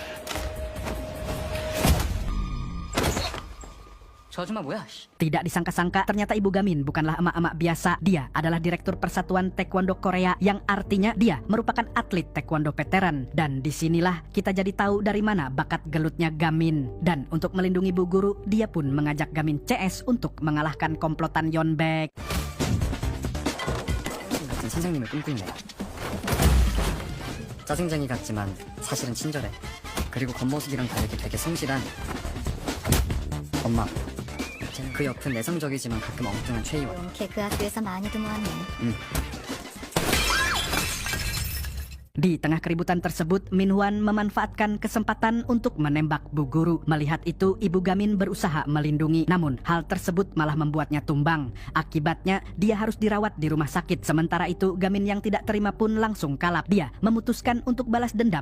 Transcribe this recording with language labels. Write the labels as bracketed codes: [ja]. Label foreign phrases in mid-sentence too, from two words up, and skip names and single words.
[id] Tidak disangka-sangka, ternyata Ibu Gamin bukanlah emak-emak biasa. Dia adalah Direktur Persatuan Taekwondo Korea, yang artinya dia merupakan atlet taekwondo veteran. Dan disinilah kita jadi tahu dari mana bakat gelutnya Gamin. Dan untuk melindungi Bu Guru, dia pun mengajak Gamin CS untuk mengalahkan komplotan Yeonbaek. [ko] 선생님을 꿈꾸네. 짜증쟁이 같지만 사실은 친절해. 그리고 겉모습이랑 다르게 되게 성실한 엄마. 그 옆은 내성적이지만 가끔 엉뚱한 최희원. 걔 그 학교에서 많이도 모았네. [id] Di tengah keributan tersebut, Minhwan memanfaatkan kesempatan untuk menembak Bu Guru. Melihat itu, Ibu Gamin berusaha melindungi. Namun, hal tersebut malah membuatnya tumbang. Akibatnya, dia harus dirawat di rumah sakit. Sementara itu, Gamin yang tidak terima pun langsung kalap. Dia memutuskan untuk balas dendam